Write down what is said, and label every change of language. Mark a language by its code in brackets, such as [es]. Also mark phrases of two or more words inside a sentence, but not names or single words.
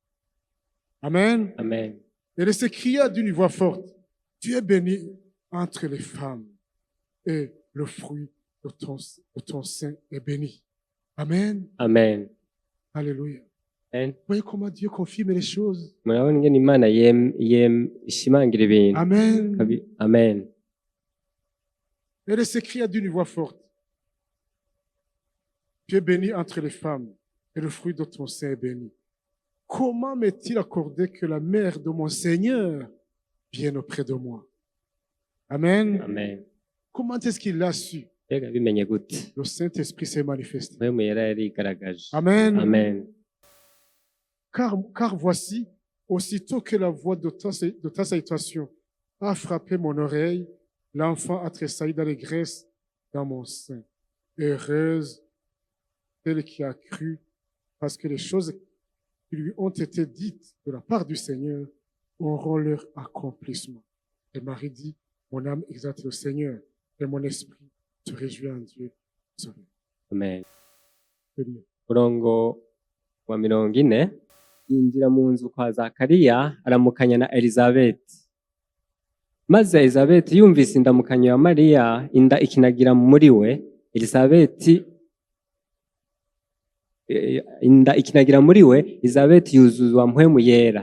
[fr] Amen. Amen. Elle s'écria d'une voix forte, tu es bénie entre les femmes et le fruit de ton sein est béni. Amen. Amen. Alléluia. Amen. Vous voyez comment Dieu confirme les choses. [rn] Murabona ingene Imana ishimangira ibintu. Amen. Amen. [fr] Elle s'écria d'une voix forte, tu es bénie entre les femmes et le fruit de ton sein est béni. Comment m'est-il accordé que la mère de mon Seigneur vienne auprès de moi? Amen. Amen. Comment est-ce qu'il l'a su? [rn] Mbega bimenye gute? [fr] Le Saint-Esprit s'est manifesté. [rn] Mpwemu yera yarigaragaje. Amen. Amen. [fr] Car voici, aussitôt que la voix de ta salutation a frappé mon oreille, l'enfant a tressailli d'allégresse dans mon sein. Heureuse celle qui a cru, parce que les choses qui lui ont été dites de la part du Seigneur auront leur accomplissement. Et Marie dit, mon âme exalte le Seigneur, et mon esprit se réjouit en Dieu. Amen. C'est Dieu. [rn] Murongo wa 40 yinjira mu nzu kwa Zakariya aramukanya na Elizabeth. Maze Elizabeth yumvise indamukanyo ya Mariya, inda ikinagira muri we. Inda ikinagira muri we, Elizabeth yuzuzwa mpwemu yera.